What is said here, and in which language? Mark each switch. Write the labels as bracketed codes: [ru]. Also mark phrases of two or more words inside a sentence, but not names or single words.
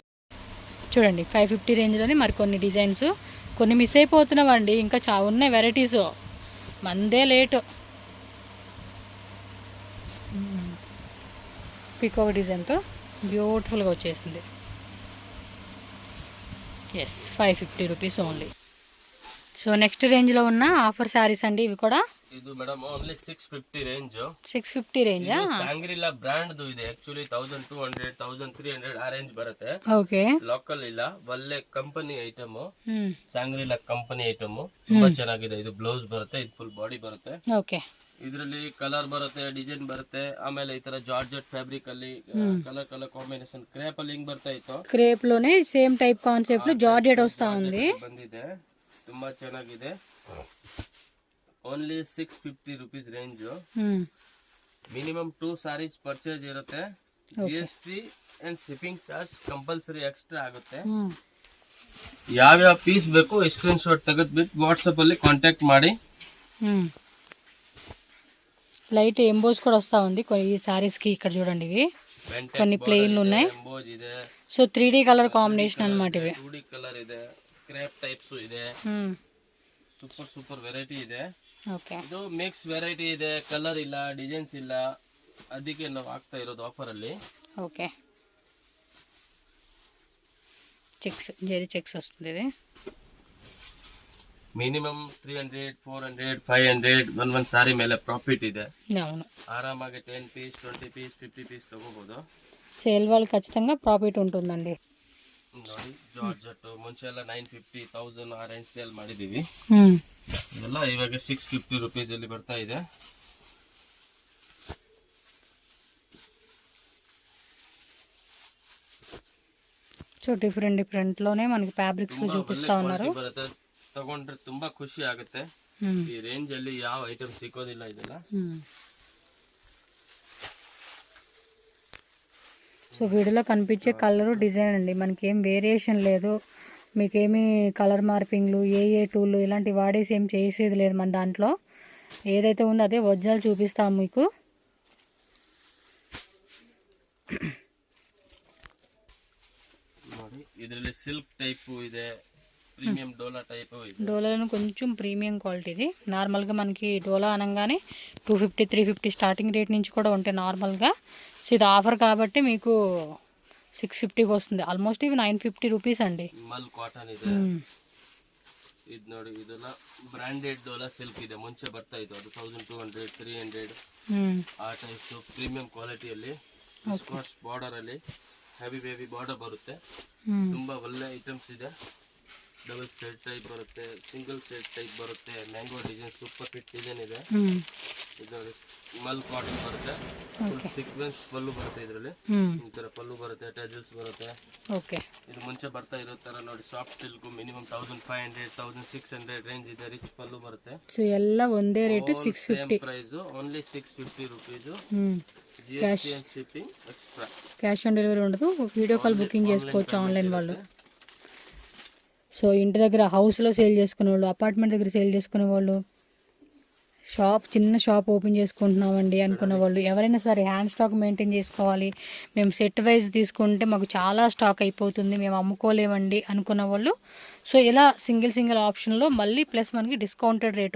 [te] చూడండి 550 రేంజ్లోనే మరికొన్ని డిజైన్స్, కొన్ని మిస్ అయిపోతున్నామండి, ఇంకా చాలా ఉన్నాయి వెరైటీస్, మందే లేటు. [en] peacock designతో beautifulగా [te] వచ్చేసింది. [en] yes 550 rupees only. so next rangeలో [te] ఉన్న [en] offer sarees [te] అండి ఇవి కూడా. [kn] ಇದು [en] madam only 650 range. [kn] 650 ರೇಂಜ್. ಸ್ಯಾಂಗ್ರಿಲಾ ಬ್ರಾಂಡ್ ಇದೆ ಆಕ್ಚುಲಿ. 1200 1300 ಆ ರೇಂಜ್ ಬರುತ್ತೆ. ಓಕೆ. ಲೋಕಲ್ ಇಲ್ಲ, ಒಳ್ಳೆ [en] company item, [kn] ಸ್ಯಾಂಗ್ರಿಲಾ [en] company item, [kn] ತುಂಬಾ ಚೆನ್ನಾಗಿದೆ. ಇದು ಬ್ಲೌಸ್ ಬರುತ್ತೆ, ಇದು [en] full body [kn] ಬರುತ್ತೆ. ಓಕೆ. ಇದರಲ್ಲಿ ಕಲರ್ ಬರುತ್ತೆ, ಡಿಸೈನ್ ಬರುತ್ತೆ. ಆಮೇಲೆ ಈ ತರ [en] georgette fabric [kn] ಅಲ್ಲಿ [en] colour combination crepe [kn] ಅಲ್ಲಿ ಹಿಂಗ್ ಬರ್ತಾ ಇತ್ತು. [te] క్రేప్ లోనే [en] same type concept [te] లో జార్జెట్ వస్తా ఉంది. [kn] ಬಂದಿದೆ, ತುಂಬಾ ಚೆನ್ನಾಗಿದೆ. [en] only 650 rupees range. minimum 2 sarees purchase [kn] ಇರುತ್ತೆ. [en] GST and shipping charge compulsory extra [kn] ಆಗುತ್ತೆ. ಯಾವ್ಯಾವ ಪೀಸ್ ಬೇಕು [en] screen shot [kn] ತೆಗೆದ್ಬಿಟ್ಟು ವಾಟ್ಸಾಪ್ ಅಲ್ಲಿ ಕಾಂಟ್ಯಾಕ್ಟ್ ಮಾಡಿ. [en] light emboss [te] కూడా వస్తా ఉంది ఈ సారీస్ కి. ఇక్కడ చూడండి ఇవి కొన్ని ప్లెయిన్లు ఉన్నాయి. [en] so 3D colour combination [te] అన్నమాట ఇవి. [en] 2D colour [kn] ಇದೆ, [en] crepe types [kn] ಇದೆ. [en] super super variety [kn] ಇದೆ. ಓಕೆ, ಇದು [en] mix variety [kn] ಇದೆ, ಕಲರ್ ಇಲ್ಲ, ಡಿಸೈನ್ಸ್ ಇಲ್ಲ, ಅದಕ್ಕೆ ನಾವು ಹಾಕ್ತಾ ಇರೋದು ಆಫರ್ ಅಲ್ಲಿ. [te] ఓకే, చెక్స్ జెరీ చెక్స్ వస్తుంది ఇది. [kn] ಮಿನಿಮಮ್ 300, 400, 500 ಒಂದೊಂದು ಸಾರಿ ಮೇಲೆ ಪ್ರಾಫಿಟ್ ಇದೆ. [te] అవును, [kn] ಆರಾಮಾಗಿ 10 ಪೀಸ್, 20 ಪೀಸ್, 50 ಪೀಸ್ ತಗೋಬಹುದು. [te] సేల్ వాళ్ళు ఖచ్చితంగా ప్రాఫిట్ ఉంటుందండి. [kn] ನೋಡಿ ಜಾರ್ಜೆಟ್ ಮುಂಚೆ ಎಲ್ಲ 950, 1000 ಆ ರೇಂಜ್ ಸೇಲ್ ಮಾಡಿದೀವಿ. ಇದೆಲ್ಲ ಇವಾಗ 650 ರುಪೀಸ್ ಅಲ್ಲಿ ಬರ್ತಾ ಇದೆ. [en] so different [te] లోనే మనకి ఫ్యాబ్రిక్స్ లో చూపిస్తా ఉన్నారు. [kn] ತಗೊಂಡ್ರೆ ತುಂಬಾ ಖುಷಿ ಆಗುತ್ತೆ. ಈ ರೇಂಜ್ ಅಲ್ಲಿ ಯಾವ ಐಟಮ್ ಸಿಗೋದಿಲ್ಲ ಇದೆಲ್ಲ. [en] so videoలో [te] కనిపించే [en] colour design [te] అండి, మనకి ఏం వేరియేషన్ లేదు. మీకేమి [en] colour morphingలు [te] ఏ టూల్ ఇలాంటి వాడేసి ఏం చేసేది లేదు. మన దాంట్లో ఏదైతే ఉందో అదే ఒరిజినల్ చూపిస్తాము మీకు. [kn] ನೋಡಿ ಇದರಲ್ಲಿ [en] silk type [kn] ಇದೆ, [te] ప్రీమియం డోలా టైప్. డోలాలో కొంచెం [en] premium quality [te] ఇది. నార్మల్గా మనకి డోలా అనగానే 250, 350 [en] starting rate [te] నుంచి కూడా ఉంటాయి నార్మల్గా. సో ఇది ఆఫర్ కాబట్టి మీకు 650కి వస్తుంది. ఆల్మోస్ట్ ఇవి 950 రూపీస్ అండి. [kn] ಮಲ್ ಕಾಟನ್ ಇದೆ. ಇದು ನೋಡಿ ಇದೆಲ್ಲ ಬ್ರಾಂಡೆಡ್ ಡೋಲಾ ಸಿಲ್ಕ್ ಇದೆ. ಮುಂಚೆ ಬರ್ತಾ ಇತ್ತು ಅದು 1200, 300 ಆ [en] type premium qualityಯಲ್ಲಿ. scotch border [kn] ಅಲ್ಲಿ [en] heavy border [kn] ಬರುತ್ತೆ. ತುಂಬಾ ಒಳ್ಳೆ ಐಟಮ್ಸ್ ಇದೆ. [en] double set type [kn] ಬರುತ್ತೆ, [en] single set type [kn] ಬರುತ್ತೆ. [en] mango design super fit design [kn] ಇದೆ. ಇದು ನೋಡಿ ಮಲ್ ಕಾಟನ್ ಬರುತ್ತೆ. [en] full sequence [kn] ಪಲ್ಲು ಬರುತ್ತೆ. ಇದರಲ್ಲಿ ಈ ತರ ಪಲ್ಲು ಬರುತ್ತೆ, ಟಜಲ್ಸ್ ಬರುತ್ತೆ. ಓಕೆ, ಇದು ಮುಂಚೆ ಬರ್ತಾ ಇರೋ ತರ ನೋಡಿ [en] soft silk minimum [kn] 1500, 1600 ರೇಂಜ್ ಇದೆ. ರಿಚ್ ಪಲ್ಲು ಬರುತ್ತೆ. ಸೊ ಎಲ್ಲ ಒಂದೇ ರೇಟ್ 650 [en] price. only 650 rupees. GST and shipping extra. cash on delivery [te] ఉండదు. [en] video call booking [te] చేసుకోవచ్చు ఆన్లైన్ వాళ్ళు. సో ఇంటి దగ్గర హౌస్లో సేల్ చేసుకునే వాళ్ళు, అపార్ట్మెంట్ దగ్గర సేల్ చేసుకునే వాళ్ళు, చిన్న [en] shop open [te] చేసుకుంటున్నామండి అనుకున్న వాళ్ళు, ఎవరైనా సరే [en] hand stock maintain [te] చేసుకోవాలి, మేము [en] set wise [te] తీసుకుంటే మాకు చాలా స్టాక్ అయిపోతుంది, మేము అమ్ముకోలేమండి అనుకున్న వాళ్ళు, సో ఇలా [en] single optionలో [te] మళ్ళీ ప్లస్ మనకి [en] discounted rate.